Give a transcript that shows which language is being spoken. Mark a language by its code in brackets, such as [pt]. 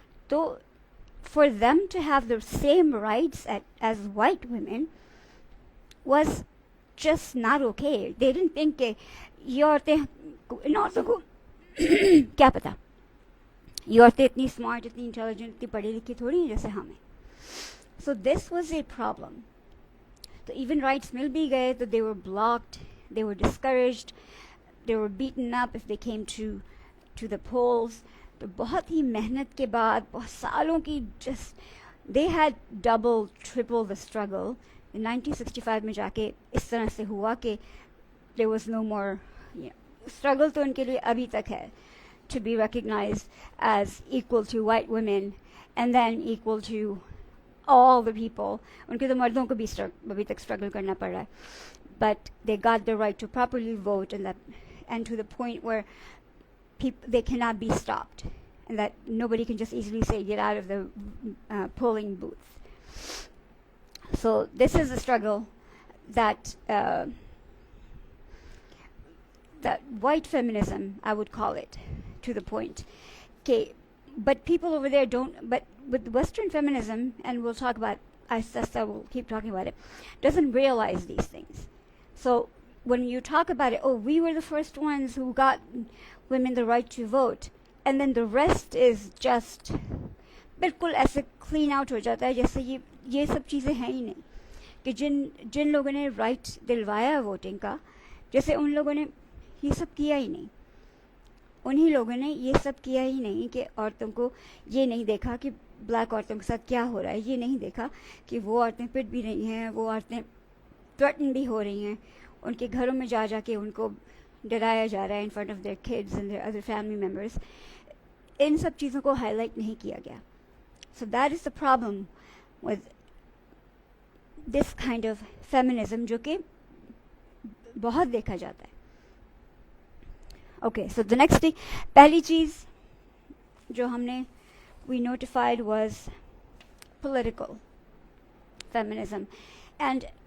[en] So for them to have the same rights as white women was just not okay. They didn't think [hi] कि ये औरतें इन औरतों को क्या पता, ये औरतें इतनी smart, इतनी intelligent, इतनी पढ़ी लिखी थोड़ी हैं जैसे हमें. [en] So this was a problem. So even rights [hi] मिल भी गए तो [en] they were blocked, they were discouraged, they were beaten up if they came to the polls. [hi] तो बहुत ही मेहनत के बाद, बहुत सालों की, [en] just they had double, triple the struggle. In 1965 [hi] में जाके इस तरह से हुआ कि [en] there was no more, struggle [hi] तो उनके लिए अभी तक है, [en] to be recognized as equal to white women and then equal to all the people. [hi] उनके तो मर्दों को भी अभी तक struggle करना पड़ रहा है. [en] But they got the right to properly vote, and to the point where they cannot be stopped, and that nobody can just easily say get out of the polling booth. So this is a struggle that white feminism, I would call it, to the point. Okay, but people over there don't. But with Western feminism, and we'll talk about, we'll keep talking about it, doesn't realize these things. So when you talk about it, oh, we were the first ones who got women the right to vote, and then the rest is just [hi] बिल्कुल ऐसे clean out हो जाता है जैसे ये सब चीज़ें हैं ही नहीं, कि जिन लोगों ने right दिलवाया voting का, जैसे उन लोगों ने ये सब किया ही नहीं. उन्हीं लोगों ने ये सब किया ही नहीं कि औरतों को ये नहीं देखा कि ब्लैक औरतों के साथ क्या हो रहा है, ये नहीं देखा कि वो औरतें पिट भी रही हैं, वो औरतें थ्रेटन भी हो रही हैं, उनके घरों में जा के उनको डराया जा रहा है [en] in front of their kids and their other family members. [hi] इन सब चीज़ों को हाईलाइट नहीं किया गया. [en] So that is the problem with this kind of feminism, [hi] जो कि बहुत देखा जाता है. [en] Okay, so the next thing, [hi] पहली चीज़ जो हमने [en] we notified was political feminism, and